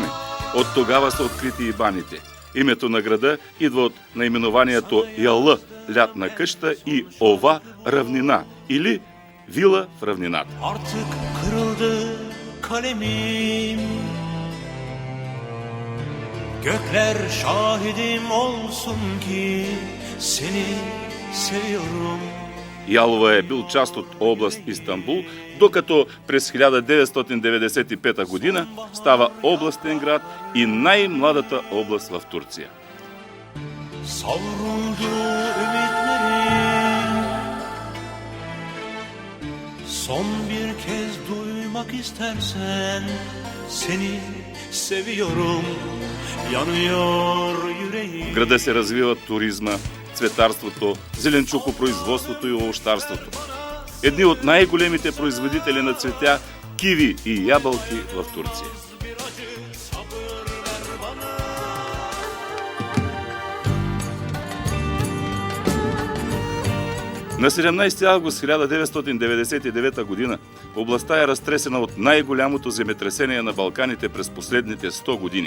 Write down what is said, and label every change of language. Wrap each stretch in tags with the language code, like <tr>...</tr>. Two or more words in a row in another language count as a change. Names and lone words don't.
<bg>От тогава са открити и баните. Името на града идва от наименованието Яла – лятна къща, и Ова – равнина, или вила в равнината.</bg> <tr>Artık kırıldı kalemim, gökler şahidim olsun ki seni seviyorum.</tr> <bg>Ялова е бил част от област Истанбул, докато през 1995 година става областен град и най-младата област в Турция.</bg> <tr>Savruldu ümitlerim, son bir kez duymak istersen seni seviyorum, yanıyor yüreğim.</tr> <bg>В града се развиват туризма, цветарството, зеленчукопроизводството и овощарството. Едни от най-големите производители на цветя, киви и ябълки в Турция. На 17 август 1999 година областта е разтресена от най-голямото земетресение на Балканите през последните 100 години.</bg>